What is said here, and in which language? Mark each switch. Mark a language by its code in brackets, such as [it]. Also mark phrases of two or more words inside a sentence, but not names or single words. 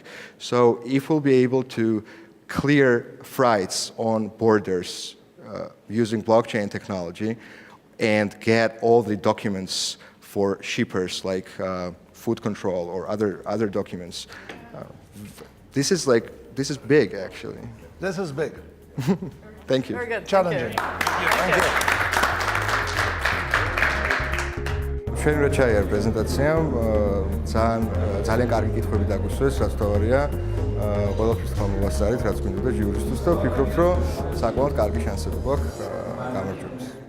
[en] So if we'll be able to clear freights on borders using blockchain technology and get all the documents for shippers like food control or other documents. This is big actually. This is big. Thank you. Very good. Challenging. Thank you. [ka] ჩვენ რა ჩაიარ პრეზენტაციამ ძალიან კარგი კითხვები დაგუსვეს, რაც თავარია. ყველაფერს თქვა მოვასწარით, რაც მინდოდა ჯიურისტებს და ვფიქრობთ, რომ საკმაოდ კარგი შანსები გვაქვს გამარჯვების.